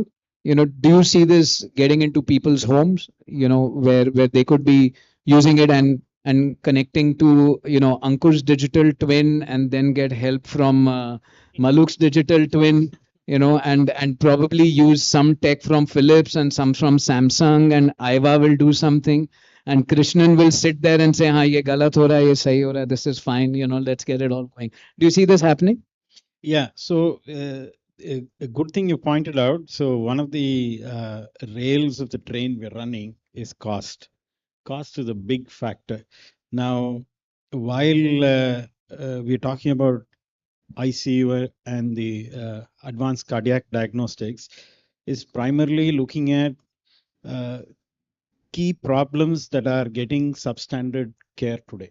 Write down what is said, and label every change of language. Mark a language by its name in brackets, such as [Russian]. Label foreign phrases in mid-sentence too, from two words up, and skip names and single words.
[English] Do you see this getting into people's homes, where they could be using it and connecting to, Ankur's digital twin and then get help from Maluk's digital twin, and probably use some tech from Philips and some from Samsung, and Aiva will do something, and Krishnan will sit there and say, [Hindi] "हाँ, ये गलत हो रहा है, ये सही हो रहा है, [English] this is fine, let's get it all going." Do you see this happening? Yeah, so a good thing you pointed out. So one of the rails of the train we're running is cost. Cost is a big factor. Now, while we're talking about ICU and the advanced cardiac diagnostics, is primarily looking at key problems that are getting substandard care today.